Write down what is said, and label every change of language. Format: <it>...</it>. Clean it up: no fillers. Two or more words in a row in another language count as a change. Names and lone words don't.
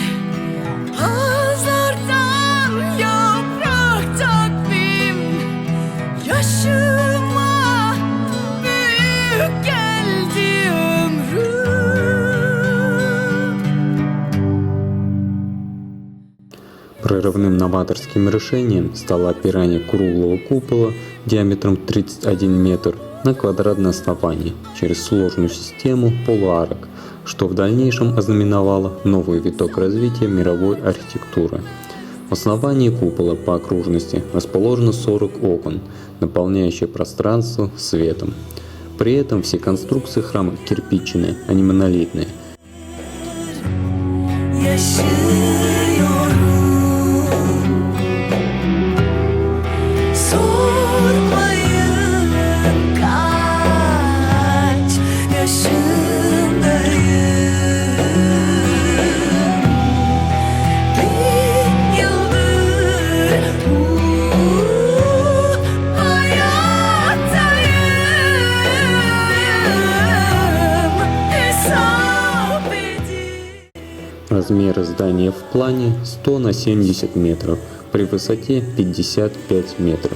<tr>ağızlardan yaprak takvim. Yaşıma büyük geldi ömrüm.</tr> <ru>Прорывным новаторским решением стало опирание круглого купола диаметром 31 метр на квадратное основание через сложную систему полуарок, что в дальнейшем ознаменовало новый виток развития мировой архитектуры. В основании купола по окружности расположено 40 окон, наполняющие пространство светом. При этом все конструкции храма кирпичные, а не монолитные.</ru> <tr>Yaşıyorum. Sormayın kaç yaşındayım. 1000 yıldır bu hayattayım. Hesap edin.</tr> <ru>Размеры здания в плане 100 на 70 метров, при высоте 55 метров.</ru>